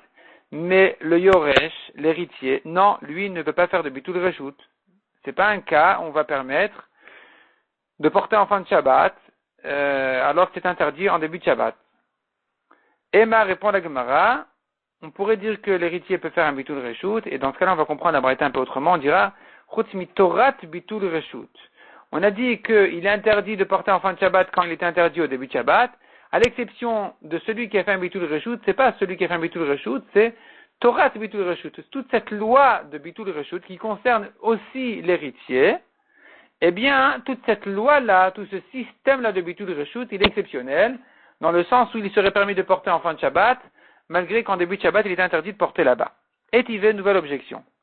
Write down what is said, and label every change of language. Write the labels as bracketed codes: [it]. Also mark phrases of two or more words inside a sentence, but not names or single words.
[fr] Mais le yoresh, l'héritier, non, lui ne peut pas faire de [he] ביטול רשות. [fr] C'est pas un cas où on va permettre de porter en fin de Shabbat alors que c'est interdit en début de Shabbat. Emma répond à la Gemara, on pourrait dire que l'héritier peut faire un [he] ביטול רשות, [fr] et dans ce cas-là on va comprendre la braïta un peu autrement, on dira [he] חוץ מתורת ביטול רשות. [fr] On a dit qu'il est interdit de porter en fin de Shabbat quand il était interdit au début de Shabbat, à l'exception de celui qui a fait un [he] ביטול רשות. [fr] C'est pas celui qui a fait un [he] ביטול רשות, [fr] c'est [he] תורת ביטול רשות. [fr] Toute cette loi de [he] ביטול רשות [fr] qui concerne aussi l'héritier, eh bien, toute cette loi-là, tout ce système-là de [he] ביטול רשות, [fr] il est exceptionnel, dans le sens où il serait permis de porter en fin de Shabbat, malgré qu'en début de Shabbat, il est interdit de porter là-bas. Et il y a une nouvelle objection.